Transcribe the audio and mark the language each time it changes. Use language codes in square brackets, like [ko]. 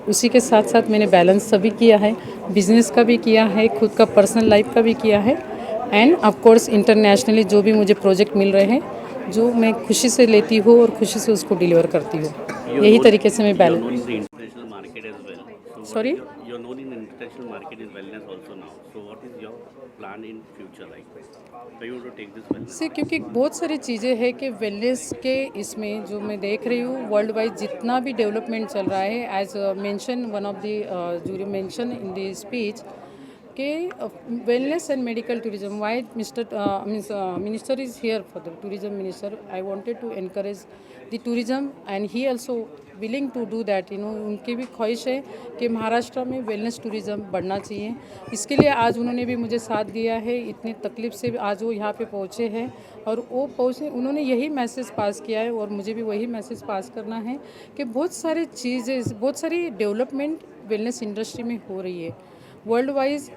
[hi] उसी के साथ साथ मैंने बैलेंस सभी किया है, बिजनेस का भी किया है, खुद का पर्सनल लाइफ का भी किया है, एंड ऑफ कोर्स इंटरनेशनली जो भी मुझे प्रोजेक्ट मिल रहे हैं जो मैं खुशी से लेती हूँ और खुशी से उसको डिलीवर करती हूँ। यही तरीके से मैं balance. Sorry? [en] You're known in international market in wellness also now. So what is your plan in future like? So you want to take this wellness? [hi] से क्योंकि बहुत सारी चीज़ें हैं कि वेलनेस के इसमें जो मैं देख रही हूँ वर्ल्ड वाइड जितना भी डेवलपमेंट चल रहा है, [en] as mention one of the jury mention in the speech [hi] के [en] wellness and medical tourism. Why minister is here for the tourism minister. I wanted to encourage the tourism and he also willing to do that. [hi] उनकी भी ख्वाहिश है कि महाराष्ट्र में wellness tourism बढ़ना चाहिए। इसके लिए आज उन्होंने भी मुझे साथ दिया है, इतनी तकलीफ से आज वो यहाँ पे पहुँचे हैं और वो पहुँचे, उन्होंने यही मैसेज पास किया है और मुझे भी वही मैसेज पास करना है कि बहुत सारी चीज़ें, बहुत सारी डेवलपमेंट वेलनेस इंडस्ट्री में हो रही है वर्ल्ड वाइज।